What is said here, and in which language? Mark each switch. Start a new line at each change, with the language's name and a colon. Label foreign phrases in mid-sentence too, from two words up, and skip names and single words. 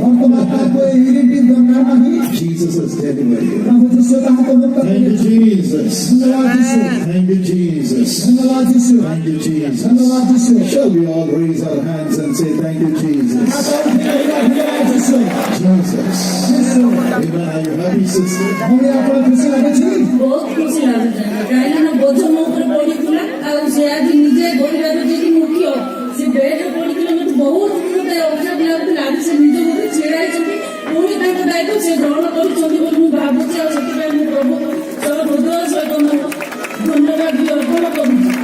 English: Jesus has delivered you. Thank you, Jesus. Shall we all raise our hands and say thank you, Jesus? Amen. Are you happy, sister?
Odia: ବହୁତ ଖୁସି ଲାଗୁଛି କାହିଁକି ନା ବୋଝ ମୋ ଉପରେ ପଡିଥିଲା ଆଉ ସେ ଆଜି ନିଜେ ପରିବାର ଯିଏକି ମୁଖ୍ୟ ସେ ବେଡରେ ପଡିଥିଲା ମତେ ବହୁତ ମତେ ଅଭାବ ଲାଗୁଥିଲା ଆଜି ସେ ନିଜ ଉପରେ ଛିଡା ହେଇଛନ୍ତି ପୁଣି ତାଙ୍କ ଦାୟିତ୍ୱ ସେ ଗ୍ରହଣ କରିଛନ୍ତି ବୋଲି ମୁଁ ଭାବୁଛି ଆଉ ସେଥିପାଇଁ ମୁଁ ପ୍ରଭୁ ହୃଦୟ ସହିତ ମୁଁ ଧନ୍ୟବାଦ ବି ଅର୍ପଣ କରୁଛି।